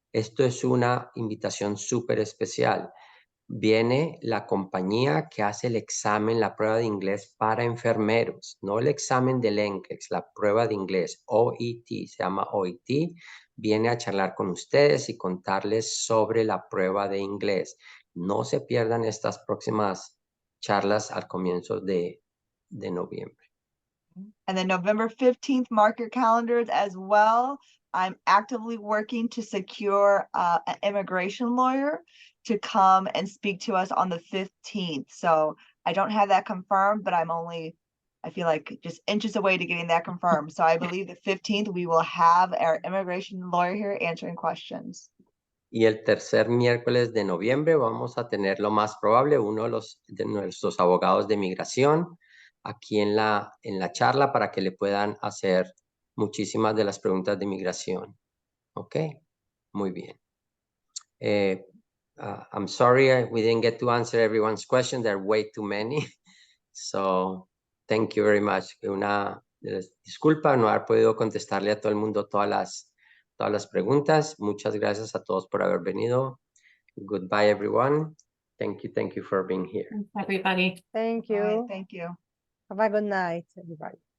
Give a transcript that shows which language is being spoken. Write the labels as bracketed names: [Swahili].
[Spanish] Esto es una invitación súper especial. Viene la compañía que hace el examen, la prueba de inglés para enfermeros, no el examen del NCLEX, la prueba de inglés, OET, se llama OET, viene a charlar con ustedes y contarles sobre la prueba de inglés. No se pierdan estas próximas charlas al comienzo de noviembre. [English] And then November 15th, mark your calendars as well. I'm actively working to secure an immigration lawyer to come and speak to us on the 15th. So I don't have that confirmed, but I feel like just inches away to getting that confirmed. So I believe the 15th, we will have our immigration lawyer here answering questions. [Spanish] Y el tercer miércoles de noviembre vamos a tener lo más probable uno de nuestros abogados de migración aquí en la charla para que le puedan hacer muchísimas de las preguntas de migración. Ok, muy bien. [English] I'm sorry we didn't get to answer everyone's question. There are way too many. So, thank you very much. [Spanish] Una disculpa no haber podido contestarle a todo el mundo todas las preguntas. Muchas gracias a todos por haber venido. [English] Goodbye, everyone. Thank you for being here. Everybody. Thank Bye, you. thank you. Have a good night, everybody.